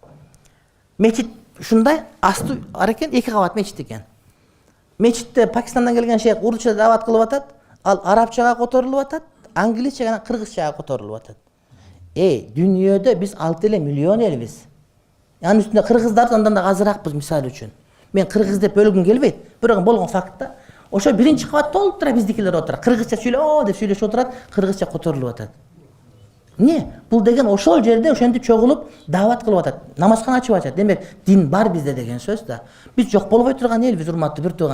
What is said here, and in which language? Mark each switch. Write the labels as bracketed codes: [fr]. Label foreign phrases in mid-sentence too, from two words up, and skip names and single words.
[ky] Мечит ушундай асты арекен, 2 кабат мечит экен. Мечитте Пакистандан келген шейх урусча дават кылып атат, ал арабчага которулуп атат, англисча жана кыргызчага которулуп атат. Дүйнөдө биз 6 миллион элбиз. Анын үстүнө кыргыздар андан да азыракпыз мисалы үчүн. Мен кыргыз деп бөлгүм келбейт. Бирок болгон факт да. Ошо биринчи кабатта олтура биздикилер отурат. Кыргызча сүйлөө деп сүйлөшүп отурат, кыргызча которулуп атат. Не? Бул деген ошол жерде ошентип чогулуп даават кылып атат. Намазкана ачып атат. Демек, дин бар бизде деген сөз да. Биз жок болбой турган элбиз, урматтуу бир тууган.